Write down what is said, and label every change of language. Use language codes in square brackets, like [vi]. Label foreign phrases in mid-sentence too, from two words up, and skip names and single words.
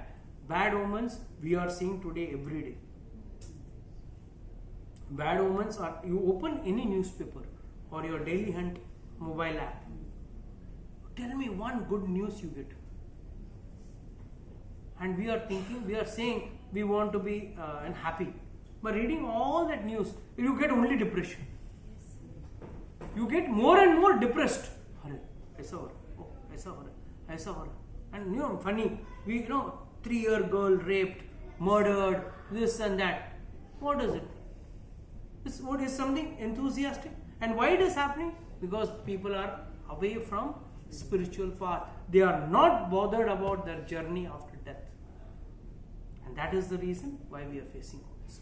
[en] Bad omens we are seeing today every day. Bad omens are, you open any newspaper or your Daily Hunt mobile app, tell me one good news you get. And we are thinking, we are saying we want to be and happy. But reading all that news, you get only depression. You get more and more depressed. [hi] हरे, ऐसा हो रहा, ओह, ऐसा हो रहा, ऐसा हो रहा. [en] And you know, funny, 3-year girl raped, murdered, this and that. What is it? What is something enthusiastic? And why it is happening? Because people are away from spiritual path. They are not bothered about their journey after death. And that is the reason why we are facing all this.